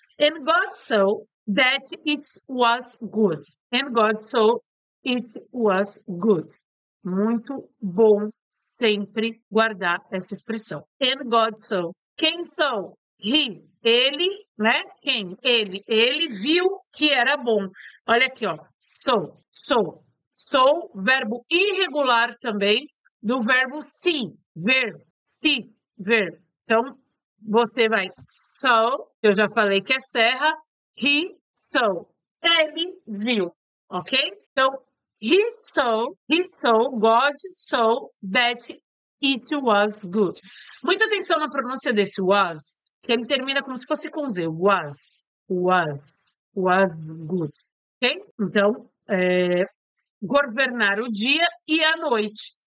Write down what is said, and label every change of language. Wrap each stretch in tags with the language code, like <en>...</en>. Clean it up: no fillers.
<en>And God saw that it was good. And God saw it was good.</en> <pt>Muito bom sempre guardar essa expressão.</pt> <en>And God saw.</en> <pt>Quem saw? He. Ele, né? Quem? Ele. Ele viu que era bom. Olha aqui, ó. Saw. Saw. Saw, verbo irregular também, do verbo see. Ver. See. Ver. Então, você vai saw, eu já falei que é serra.</pt> <en>He saw.</en> <pt>Ele viu. Ok?</pt> <en>Então, He saw, God saw that it was good.</en> <pt>Muita atenção na pronúncia desse was, que ele termina como se fosse com Z.</pt> <en>Was good. Ok?</en> <pt>Então, governar o dia e a noite.</pt>